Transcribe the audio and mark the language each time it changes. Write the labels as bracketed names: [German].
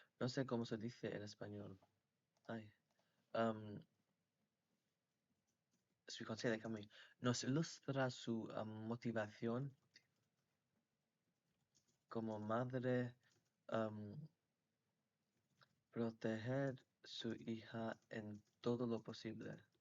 [Spanish] No sé cómo se dice en español. Ay. [English] Um, so we can't say that, can we? [Spanish] Nos ilustra su motivación como madre, proteger su hija en todo lo posible.